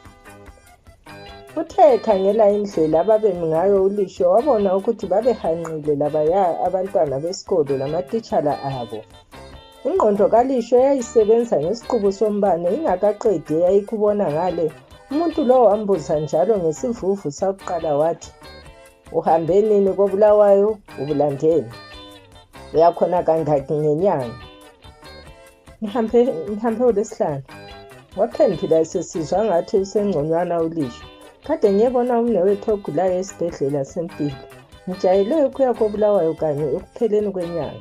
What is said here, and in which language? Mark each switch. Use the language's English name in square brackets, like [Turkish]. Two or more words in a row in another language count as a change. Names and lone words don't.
[North Ndebele] Uthe ekhangela indlela ababemi ngayo ulisho wabona ukuthi babehanqile labaya abantwana besikolo lamatitshala abo. Ingqondo kalisho yayisebenza ngesiqubu sombane ingakaqedi yayikubona ngale. Umuntu lo wambuza njalo ngesivuvu sakuqala wathi, "Uhambe nini koBulawayo, ubulandeni? Uyakhona kangaki ngenyanga?" Ngihambe uLwesihlanu." Waphendula esesizwa ngathi usengconywana ulisho. "Kade ngiyebona umnewethu ogulayo esibhedlela sempilo. Ngijayele ukuya koBulawayo kanye ekupheleni kwenyanga."